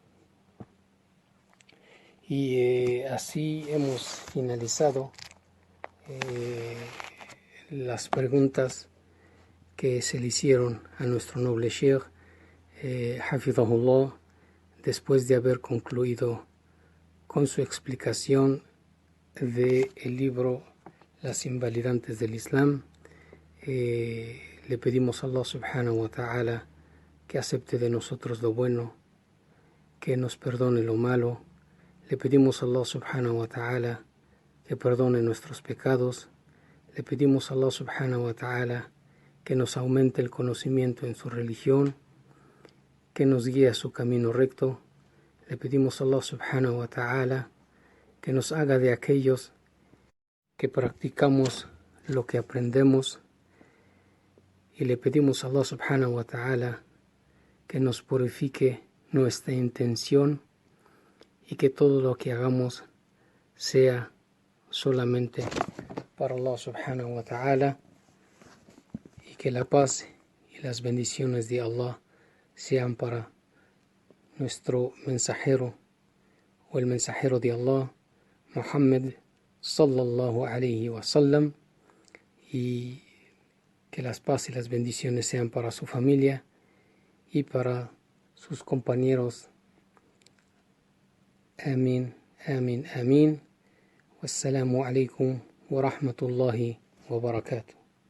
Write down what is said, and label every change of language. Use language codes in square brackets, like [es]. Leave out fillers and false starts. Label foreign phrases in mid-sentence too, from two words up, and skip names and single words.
[es] Y así hemos finalizado las preguntas que se le hicieron a nuestro noble Sheikh Hafidhahullah, después de haber concluido con su explicación del libro Las invalidantes del Islam. Le pedimos a Allah [ar] سبحانه وتعالى [es] que acepte de nosotros lo bueno, que nos perdone lo malo. Le pedimos a Allah [ar] سبحانه وتعالى [es] que perdone nuestros pecados. Le pedimos a Allah [ar] سبحانه وتعالى [es] que nos aumente el conocimiento en su religión, que nos guíe a su camino recto. Le pedimos a Allah [ar] سبحانه وتعالى [es] que nos haga de aquellos que practicamos lo que aprendemos, y le pedimos a Allah [ar] سبحانه وتعالى [es] que nos purifique nuestra intención y que todo lo que hagamos sea solamente para Allah [ar] سبحانه وتعالى, [es] y que la paz y las bendiciones de Allah sean para nuestro mensajero o el mensajero de Allah, Muhammad [ar] صلى الله عليه وسلم, [es] y que las paz y las bendiciones sean para su familia y para sus compañeros. Amén, amén, amén. [ar] والسلام عليكم ورحمة الله وبركاته.